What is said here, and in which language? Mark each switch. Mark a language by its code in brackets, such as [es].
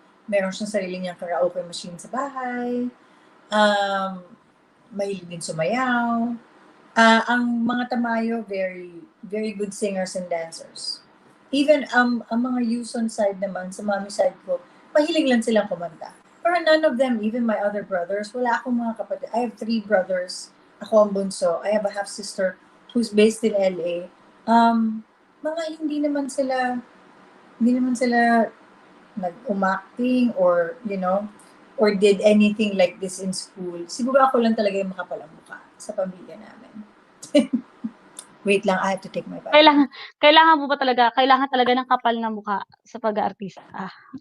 [tl] Meron siyang sarili niyang karaoke machine sa bahay. Um, Mahilig din sumayaw. [en] Ang mga Tamayo, very, very good singers and dancers. [tl] Even ang mga Yuson side naman, sa mami side ko, mahilig lang silang kumanta. [en] Pero none of them, even my other brothers, [tl] wala akong mga kapatid. [en] I have 3 brothers. [tl] Ako ang bunso. [en] I have a half-sister who's based in LA. [tl] Mga hindi naman sila nag-umacting [en] or, or did anything like this in school. [tl] Siguro ako lang talaga yung makapalang mukha sa pamilya namin. Wait lang, [en] I have to take my bite. [tl] Kailangan talaga ng kapal na mukha sa pag-aartista.